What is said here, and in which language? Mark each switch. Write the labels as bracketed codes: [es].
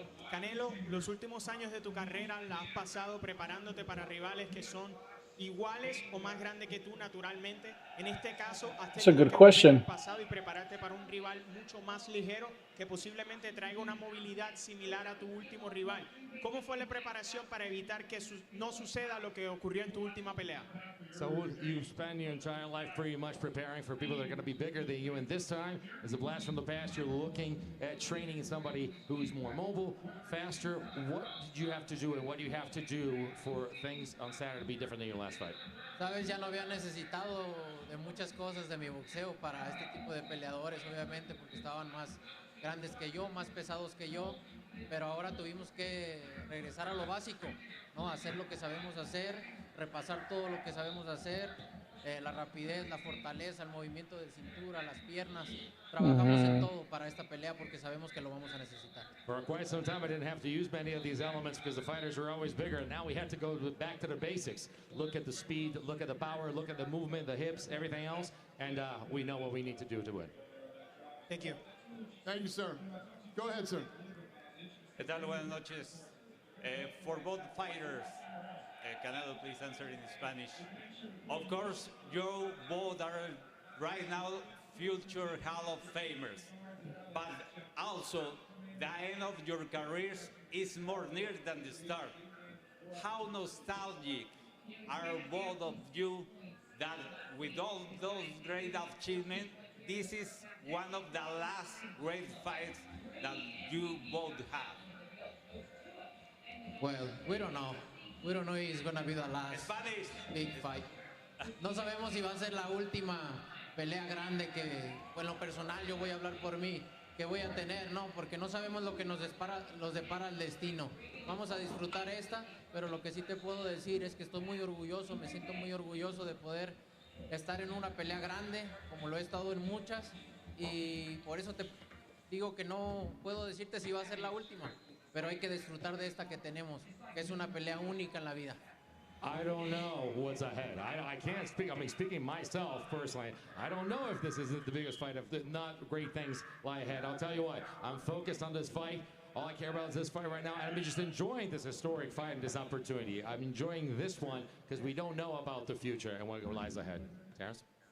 [es] Canelo, los últimos años de tu carrera la has pasado preparándote para rivales que son iguales o más grandes que tú naturalmente. En este caso, has [en] That's a [es] tenido [en] good [es] que [en] question. [es] volver al pasado y prepararte para un rival mucho más ligero que posiblemente traiga una movilidad similar a tu último rival. ¿Cómo fue la preparación para evitar que no suceda lo que ocurrió en tu última pelea? [en] Saul, you spend your entire life pretty much preparing for people that are going to be bigger than you, and this time, as a blast from the past, you're looking at training somebody who's more mobile, faster. What did you have to do, and what do you have to do for things on Saturday to be different than your last fight? [es] Sabes, ya no había necesitado de muchas cosas de mi boxeo para este tipo de peleadores, obviamente, porque estaban más grandes que yo, más pesados que yo, pero ahora tuvimos que regresar a lo básico, ¿no? Hacer lo que sabemos hacer, repasar todo lo que sabemos hacer, la rapidez, la fortaleza, el movimiento de cintura, las piernas. Trabajamos en todo para esta pelea porque sabemos que lo vamos a necesitar. [en] For quite some time, I didn't have to use many of these elements because the fighters were always bigger. And now we had to go back to the basics. Look at the speed, look at the power, look at the movement, the hips, everything else. And we know what we need to do to win. Thank you. Thank you, sir. Go ahead, sir. [es] ¿Qué tal? Buenas noches. [en] For both fighters, Canelo, please answer in Spanish. Of course, you both are right now future Hall of Famers, but also the end of your careers is more near than the start. How nostalgic are both of you that with all those great achievements, this is one of the last great fights that you both have? Well, we don't know. We don't know if it's going to be the last big fight. [es] No sabemos si va a ser la última pelea grande que, en lo personal, yo voy a hablar por mí, que voy a tener, ¿no? Porque no sabemos lo que nos depara el destino. Vamos a disfrutar esta, pero lo que sí te puedo decir es que estoy muy orgulloso, me siento muy orgulloso de poder estar en una pelea grande, como lo he estado en muchas, y por eso te digo que no puedo decirte si va a ser la última, pero hay que disfrutar de esta que tenemos, que es una pelea única en la vida. [en] I don't know what's ahead. I can't speak. I mean, speaking myself personally, I don't know if this isn't the biggest fight. If not great things lie ahead. I'll tell you what, I'm focused on this fight. All I care about is this fight right now, and I'm just enjoying this historic fight and this opportunity. I'm enjoying this one because we don't know about the future and what lies ahead. Terence?